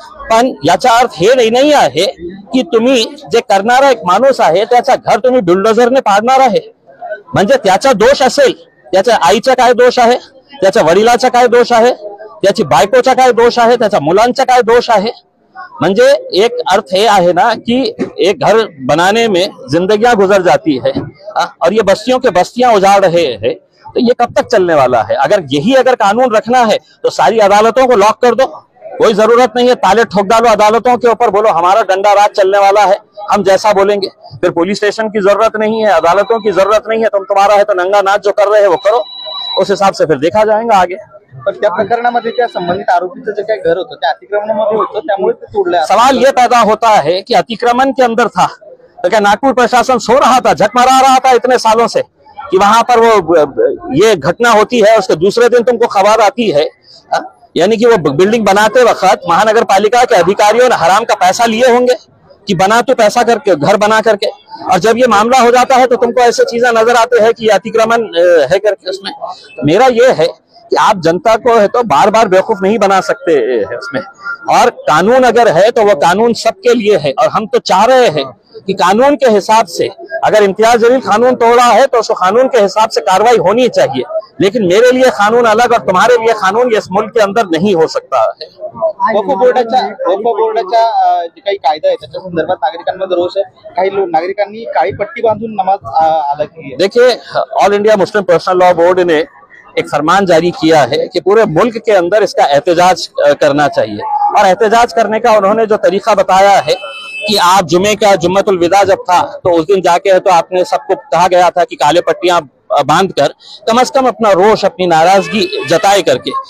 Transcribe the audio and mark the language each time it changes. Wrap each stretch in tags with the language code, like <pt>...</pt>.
<mr>पण याचा अर्थ हे नाही आहे की तुम्ही जे करणारा एक माणूस आहे त्याचा घर तुम्ही बुलडोझरने पाडणार आहे। म्हणजे त्याचा दोष असेल, त्याच्या आईचा काय दोष आहे, त्याच्या वडिलाचा काय दोष आहे, त्याची बायकोचा काय दोष आहे, त्याच्या मुलांचा काय दोष आहे। म्हणजे एक अर्थ हे आहे ना</mr> <hi>कि एक घर बनाने में जिंदगियां गुजर जाती है और ये बस्तियों के बस्तियां उजाड़ रहे हैं, तो ये कब तक चलने वाला है। अगर यही अगर कानून रखना है तो सारी अदालतों को लॉक कर दो, कोई जरूरत नहीं है ताले ठोक डालो अदालतों के ऊपर, बोलो हमारा डंडा राज चलने वाला है, हम जैसा बोलेंगे। फिर पुलिस स्टेशन की जरूरत नहीं है, अदालतों की जरूरत नहीं है, तुम तुम्हारा है तो नंगा नाच जो कर रहे हैं वो करो, उस हिसाब से फिर देखा जाएगा आगे।</hi> <mr>पण त्या प्रकरणामध्ये त्या संबंधित आरोपीचं जे काही घर होतं त्या अतिक्रमणामध्ये होतं, त्यामुळे ते तोडलं।</mr> <hi>सवाल ये पैदा होता है कि अतिक्रमण के अंदर था तो क्या नागपुर प्रशासन सो रहा था, झक मारा रहा था इतने सालों से कि वहां पर वो ये घटना होती है, उसके दूसरे दिन तुमको खबर आती है। यानी कि वो बिल्डिंग बनाते वक्त महानगर पालिका के अधिकारियों ने हराम का पैसा लिए होंगे कि बना तो पैसा करके घर बना करके, और जब ये मामला हो जाता है तो तुमको ऐसे चीजें नजर आते हैं कि अतिक्रमण है करके। उसमें मेरा ये है कि आप जनता को है तो बार बार बेवकूफ नहीं बना सकते है उसमें, और कानून अगर है तो वो कानून सबके लिए है, और हम तो चाह रहे हैं कि कानून के हिसाब से अगर इम्तियाज जलील कानून तोड़ा है तो उसको कानून के हिसाब से कार्रवाई होनी चाहिए। लेकिन मेरे लिए कानून अलग और तुम्हारे लिए कानून इस मुल्क के अंदर नहीं हो सकता है।</hi> <mr>वक्फ बोर्डाच्या जे काही कायदा आहे त्याच्या संदर्भात नागरिकांमध्ये रोष आहे। काही नागरिकांनी काळी पट्टी बांधून नमाज अदा</mr> <hi>की है। देखिए, all India Muslim personal law board ने एक फरमान जारी किया है कि पूरे मुल्क के अंदर इसका एहतजाज करना चाहिए, और एहतजाज करने का उन्होंने जो तरीका बताया है कि आप जुमे का जुम्मतुल विदा जब था तो उस दिन जाके है तो आपने सबको कहा गया था कि काले पट्टियां बांध कर कम से कम अपना रोष, अपनी नाराजगी जताए करके।</hi>